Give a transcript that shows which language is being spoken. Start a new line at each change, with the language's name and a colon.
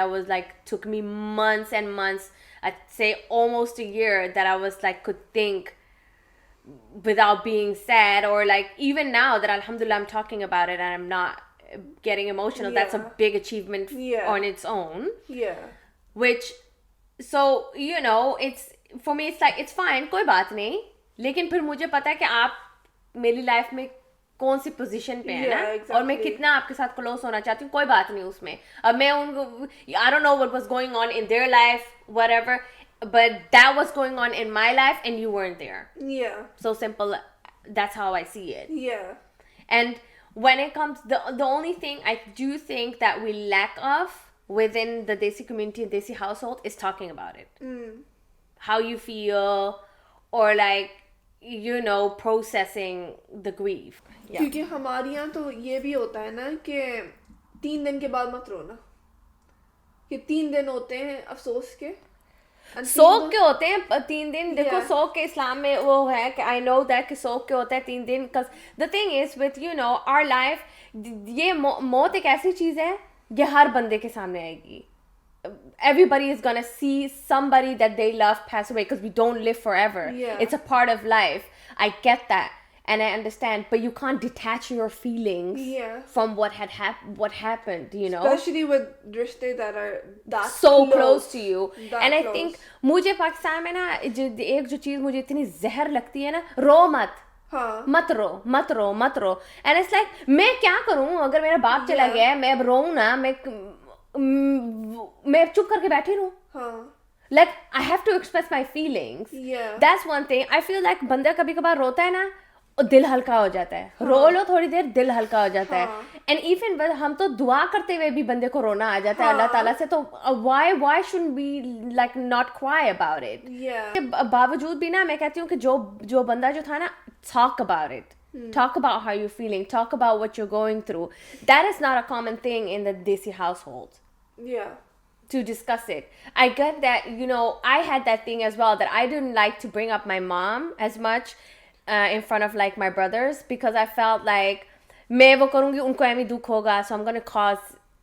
English: That was like, took me months and months, I'd say almost a year, that I was like could think without being sad, or like even now that alhamdulillah I'm talking about it and I'm not getting emotional. That's a big achievement on its own. Which, so you know, it's for me, it's like it's fine,
Hindi: कोई बात नहीं, लेकिन फिर मुझे पता है कि आप मेरी लाइफ में कौन सी पोजीशन पे है ना, और मैं कितना आपके साथ क्लोज होना चाहती हूँ, कोई बात नहीं उसमें. अब मैं उनको,
English: I don't know what was going on in their life, whatever, but that was going on in my life and you weren't there. Yeah. So simple. That's how I see it. Yeah. And when it comes, the only thing I do think that we lack of within the Desi community and Desi household is talking about it. How you feel, or like, you know, processing the grief. Yeah.
Hindi: क्योंकि हमारे यहाँ तो ये भी होता है ना कि 3 दिन के बाद मत रोना, कि 3 दिन होते हैं अफसोस के, सोक के होते हैं 3 दिन. देखो
English: Yeah.
Hindi: सोक के इस्लाम में वो है कि
English: I know that
Hindi: कि सोक के होता है 3 दिन.
English: because the thing is with you know our life,
Hindi: ये मौत एक ऐसी चीज है ये हर बंदे के सामने आएगी.
English: Everybody is gonna see somebody that they love pass away because we don't live forever. Yeah. It's a part of life. I get that and I understand, but you can't detach your feelings Yeah. from what happened, you know. especially with rishte that are that So close to you. that And I close.
Hindi: think मुझे पाकिस्तान में ना एक जो चीज मुझे इतनी जहर लगती है ना, रो मत. हाँ. मत रो.
English: And it's like,
Hindi: मैं क्या करूं अगर मेरा बाप चला
English: Yeah.
Hindi: गया, मैं अब रोऊं ना, मैं चुप करके बैठी रहूं. हाँ.
English: Like I have to express my feelings. Yeah. That's one thing. I feel like
Hindi: बंदा कभी कभार रोता है ना, और दिल हल्का हो जाता है. रो लो थोड़ी देर, दिल हल्का हो जाता है. And even हम तो दुआ करते हुए भी बंदे को रोना आ जाता है अल्लाह ताला से.
English: तो why shouldn't we like not cry about it? Yeah.
Hindi: के बावजूद भी ना मैं कहती हूँ कि जो बंदा जो था ना,
English: talk about it. Talk about how you're feeling. Talk about what you're going through. That is not a common thing in the Desi household. Yeah. To discuss it. I get that, you know, I had that thing as well, that I didn't like to bring up my mom as much in front of like my brothers, because I felt like
Hindi: मैं वो करूँगी उनको ऐमी दुख होगा,
English: so I'm going to cause